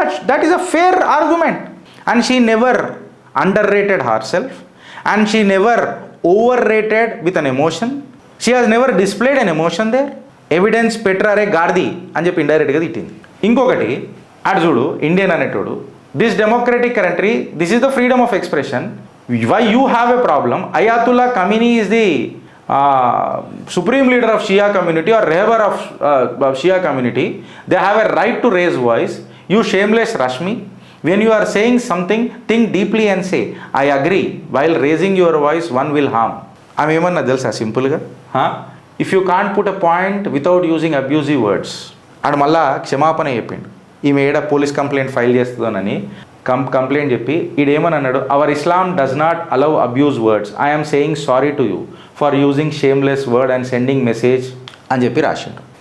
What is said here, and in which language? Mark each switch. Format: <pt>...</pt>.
<en>That is a fair argument. And she never underrated herself and she never overrated with an emotion. She has never displayed an emotion there.</en> <te>Evidence పెట్టరారే గార్ది అని చెప్పి ఇండైరెక్ట్గా తిట్టింది. ఇంకొకటి అటు చూడు, Indian అనేటోడు,</te> <en>This democratic country, this is the freedom of expression. Why you have a problem? Ayatollah Khamenei is the supreme leader of Shia community or rehbar of Shia community. They have a right to raise voice. You shameless Rashmi, when you are saying something, think deeply and say, I agree. While raising your voice, one will harm.</en> <te>I'm ఏమన్నా తెలుసా సింపుల్గా?</te> <en>If you can't put a point without using abusive words.</en> <te>And మళ్ళా క్షమాపణ చెప్పిండు. ఈమె ఏడ police complaint file చేస్తుందోనని complaint చెప్పి ఈడేమని అన్నాడు,</te> <en>Our Islam does not allow abuse words. I'm saying sorry to you for using shameless word and sending message</en> <te>అని చెప్పి రాసిండు.</te>